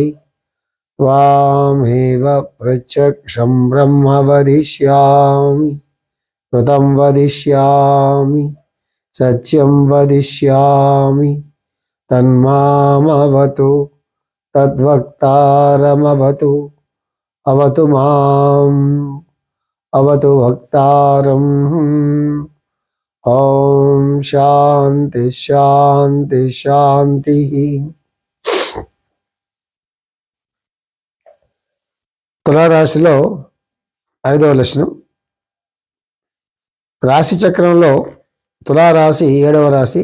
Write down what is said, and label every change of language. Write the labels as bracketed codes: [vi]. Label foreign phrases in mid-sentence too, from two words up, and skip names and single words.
[sa] त्वामेव प्रत्यक्षं ब्रह्म वदिष्यामि कृतं वदिष्यामि सत्यं वदिष्यामि तन्मामवतु तद्वक्तारमवतु अवतु माम् अवतु वक्तारम् ఓం శాంతి శాంతి శాంతి. [te] తులారాశిలో 5వ లక్షణం. రాశి చక్రంలో తులారాశి 7వ రాశి.